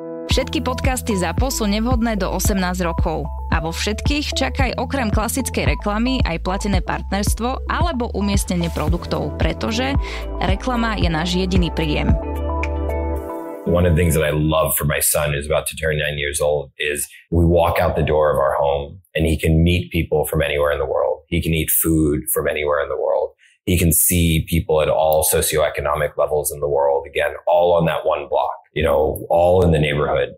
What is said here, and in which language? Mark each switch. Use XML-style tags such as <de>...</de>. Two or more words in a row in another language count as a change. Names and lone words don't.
<sk>Všetky podcasty ZAPO sú nevhodné do 18 rokov. A vo všetkých čakaj okrem klasickej reklamy aj platené partnerstvo alebo umiestnenie produktov, pretože reklama je náš jediný príjem.</sk> <en>One of the things that I love for my son, who's about to turn 9 years old, is we walk out the door of our home and he can meet people from anywhere in the world. He can eat food from anywhere in the world. He can see people at all socioeconomic levels in the world, again, all on that one block, all in the neighborhood.</en>